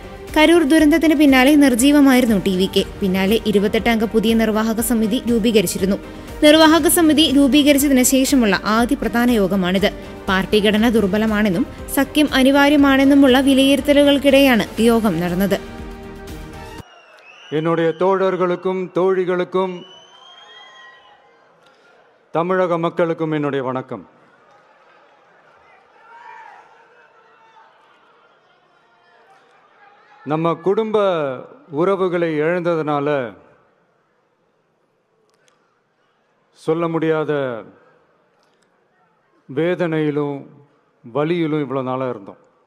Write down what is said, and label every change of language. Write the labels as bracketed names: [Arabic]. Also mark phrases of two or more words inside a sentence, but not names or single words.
[Malayalam] കരൂർ ദുരന്തത്തിന് പിന്നാലെ നിർജീവമായിരുന്നു ടി.വി.കെ. പിന്നാലെ 28 അംഗ പുതിയ നിർവാഹക സമിതി രൂപീകരിച്ചിരുന്നു. നിർവാഹക സമിതി രൂപീകരിച്ചതിന് ശേഷമുള്ള ആദ്യ പ്രധാന യോഗമാണിത്. പാർട്ടി ഘടന ദുർബലമാണെന്നും സഖ്യം അനിവാര്യമാണെന്നുമുള്ള വിലയിരുത്തലുകൾക്കിടെയാണ് യോഗം നടന്നത്. [Tamil] என்னுடைய தோழர்களுக்கும் தோழிகளுக்கும் தமிழக மக்களுக்கும் என்னுடைய வணக்கம். நம்ம குடும்ப உறவுகளை இழந்ததனால சொல்ல முடியாத வேதனையிலும் வலியிலும் இவ்வளவு நாளா இருந்தோம்.